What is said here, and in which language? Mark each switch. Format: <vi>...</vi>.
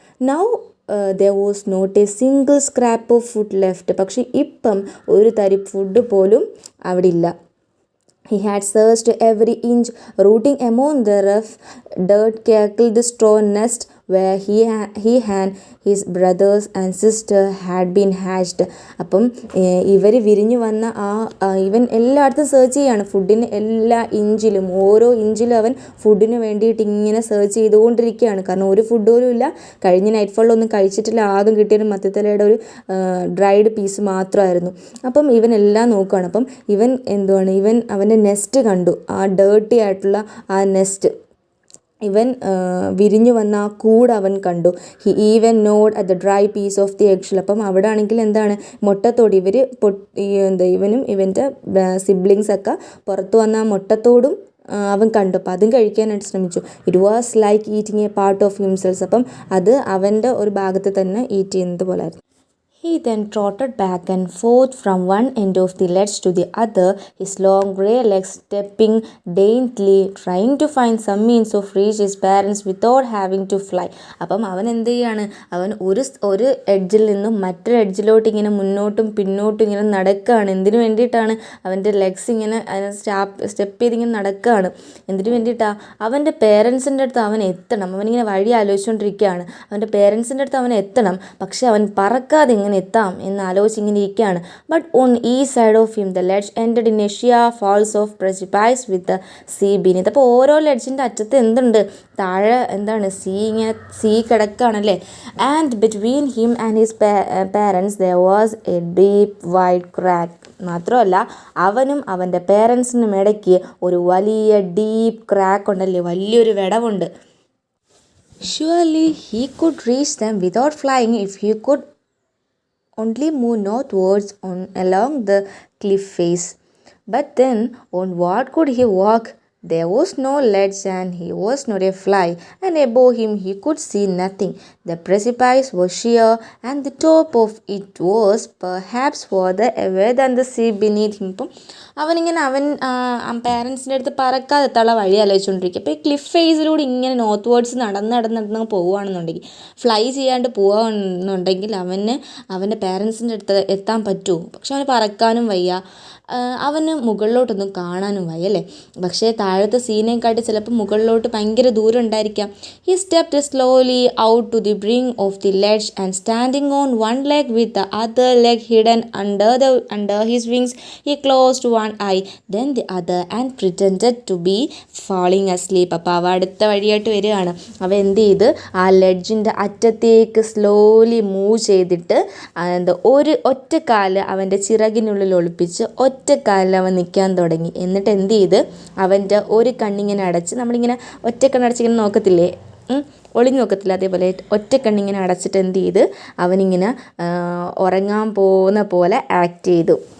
<en>Now there was not a single scrap of food left.</en> <ml>പക്ഷെ ഇപ്പം ഒരു തരി ഫുഡ് പോലും അവിടെ ഇല്ല.</ml> <en>He had searched every inch, rooting among the rough dirt-cackled straw nest where he and his brothers and sister had been hatched.</en> <ml>അപ്പം ഇവർ വിരിഞ്ഞു വന്ന ഇവൻ എല്ലായിടത്തും സെർച്ച് ചെയ്യാണ്, ഫുഡിന് എല്ലാ ഇഞ്ചിലും, ഓരോ ഇഞ്ചിലും അവൻ ഫുഡിന് വേണ്ടിയിട്ട് ഇങ്ങനെ സെർച്ച് ചെയ്തുകൊണ്ടിരിക്കുകയാണ്. കാരണം ഒരു ഫുഡ് പോലും ഇല്ല, കഴിഞ്ഞ നൈറ്റ് ഫാളിലൊന്നും കഴിച്ചിട്ടില്ല, ആകെ കിട്ടിയൊരു മത്തിത്തലയുടെ ഒരു ഡ്രൈഡ് പീസ് മാത്രമായിരുന്നു. അപ്പം ഇവൻ എല്ലാം നോക്കുകയാണ്. അപ്പം ഇവൻ അവൻ്റെ നെസ്റ്റ് കണ്ടു, ആ ഡേർട്ടി ആയിട്ടുള്ള ആ നെസ്റ്റ്, ഇവൻ വിരിഞ്ഞു വന്ന ആ കൂട് അവൻ കണ്ടു.</ml> <en>He even nod at the dry piece of the eggshell.</en> <ml>അപ്പം അവിടെ ആണെങ്കിൽ എന്താണ്, മുട്ടത്തോട് ഇവനും ഇവൻ്റെ സിബ്ലിങ്സൊക്കെ പുറത്തു വന്ന ആ മുട്ടത്തോടും അവൻ കണ്ടു. അപ്പം അതും കഴിക്കാനായിട്ട് ശ്രമിച്ചു.</ml> <en>It was like eating a part of himself.</en> <ml>അപ്പം അത് അവൻ്റെ ഒരു ഭാഗത്ത് തന്നെ ഈറ്റ് ചെയ്യുന്നത് പോലെ ആയിരുന്നു.</ml> <en>He then trotted back and forth from one end of the ledge to the other, his long grey legs stepping daintily, trying to find some means of reach his parents without having to fly.</en> <ml>അപ്പം അവൻ എന്ത് ചെയ്യാണ്, അവൻ ഒരു എഡ്ജിൽ നിന്നും മറ്റൊരു എഡ്ജിലോട്ട് ഇങ്ങനെ മുന്നോട്ടും പിന്നോട്ടും ഇങ്ങനെ നടക്കുകയാണ്. എന്തിനു വേണ്ടിയിട്ടാണ്, അവൻ്റെ ലെഗ്സ് ഇങ്ങനെ സ്റ്റെപ്പ് ചെയ്തിങ്ങനെ നടക്കുകയാണ്. എന്തിനു വേണ്ടിയിട്ടാണ്, അവൻ്റെ പേരൻസിൻ്റെ അടുത്ത് അവൻ എത്തണം. അവനിങ്ങനെ വഴി ആലോചിച്ചുകൊണ്ടിരിക്കുകയാണ്. അവൻ്റെ പേരൻസിൻ്റെ അടുത്ത് അവൻ എത്തണം, പക്ഷെ അവൻ പറക്കാതെ എങ്ങനെ എത്താം എന്ന് ആലോചിച്ചിങ്ങനെ ഇരിക്കുകയാണ്.</ml> <en>But on ഈ side of him the ledge ended in a sheer falls of precipice with the sea beneath.</en> <ml>അപ്പോൾ ഓരോ ലെഡ്ജിൻ്റെ അറ്റത്ത് എന്തുണ്ട്, താഴെ എന്താണ്, see കിടക്കുകയാണല്ലേ.</ml> <en>And between him and his parents there was a deep wide crack.</en> <ml>മാത്രമല്ല അവനും അവൻ്റെ പേരൻസിനും ഇടയ്ക്ക് ഒരു വലിയ ഡീപ്പ് ക്രാക്ക് ഉണ്ടല്ലേ, വലിയൊരു വിടവുണ്ട്.</ml> <en>Surely he could reach them without flying if he could only move northwards along the cliff face. But then, on what could he walk? There was no ledge and he was not a fly, and above him he could see nothing. The precipice was sheer, and the top of it was perhaps further away than the sea beneath him.</en> <ml>അവനിങ്ങനെ പാരൻസിൻ്റെ അടുത്ത് പറക്കാതെത്തുള്ള വഴി ആലോചിച്ചുകൊണ്ടിരിക്കുക. അപ്പോൾ ഈ cliff ഫേസിലൂടെ ഇങ്ങനെ north words നടന്ന് പോവുകയാണെന്നുണ്ടെങ്കിൽ, fly ചെയ്യാണ്ട് പോവുകയാണെന്നുണ്ടെങ്കിൽ അവൻ്റെ പാരൻസിൻ്റെ അടുത്ത് എത്താൻ പറ്റുമോ? പക്ഷെ അവന് പറക്കാനും വയ്യ, അവന് മുകളിലോട്ടൊന്നും കാണാനും വയ്യ അല്ലേ. പക്ഷേ താഴെ താഴത്തെ സീനേക്കാട്ടി ചിലപ്പോൾ മുകളിലോട്ട് ഭയങ്കര ദൂരം ഉണ്ടായിരിക്കാം.</ml> <en>He stepped slowly out to the brink of the ledge and standing on one leg with the other leg hidden under his wings, he closed one eye, then the other and pretended to be falling asleep.</en> <ml>അപ്പോൾ അവ അടുത്ത വഴിയായിട്ട് വരികയാണ്. അവ എന്ത് ചെയ്ത് ആ ലെഡ്ജിൻ്റെ അറ്റത്തേക്ക് സ്ലോലി മൂവ് ചെയ്തിട്ട് ഒറ്റക്കാല് അവൻ്റെ ചിറകിനുള്ളിൽ ഒളിപ്പിച്ച് ഒറ്റക്കാലിൽ അവൻ നിൽക്കാൻ തുടങ്ങി. എന്നിട്ട് എന്ത് ചെയ്ത് അവൻ്റെ ഒരു കണ്ണിങ്ങനെ അടച്ച്, നമ്മളിങ്ങനെ ഒറ്റ കണ്ണടച്ചിങ്ങനെ നോക്കത്തില്ലേ, ഒളിഞ്ഞു നോക്കത്തില്ല, അതേപോലെ ഒറ്റ കണ്ണിങ്ങനെ അടച്ചിട്ട് എന്ത് ചെയ്ത് അവനിങ്ങനെ ഉറങ്ങാൻ പോകുന്ന പോലെ ആക്ട് ചെയ്തു.</ml>